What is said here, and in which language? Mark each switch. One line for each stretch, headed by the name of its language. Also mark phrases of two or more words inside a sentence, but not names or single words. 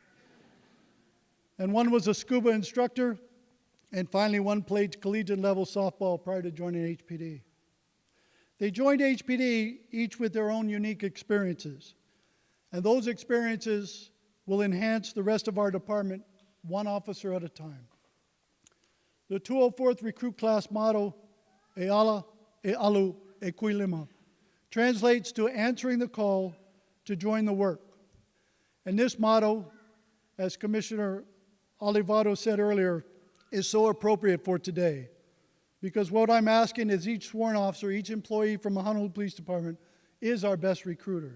English: And one was a scuba instructor, and finally one played collegiate level softball prior to joining HPD. They joined HPD each with their own unique experiences, and those experiences will enhance the rest of our department one officer at a time. The 204th recruit class motto,
Hawaiian: E ala, e alu, e kuilima,
English: translates to answering the call to join the work. And this motto, as Commissioner Olivado said earlier, is so appropriate for today. Because what I'm asking is each sworn officer, each employee from the Honolulu Police Department is our best recruiter.